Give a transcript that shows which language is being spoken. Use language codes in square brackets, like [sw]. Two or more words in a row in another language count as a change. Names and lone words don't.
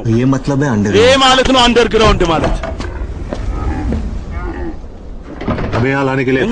[hi] ये मतलब है [am] ይሄ ማለት ነው አንደርግራውንድ ማለት [hi] हमें यहाँ लाने के लिए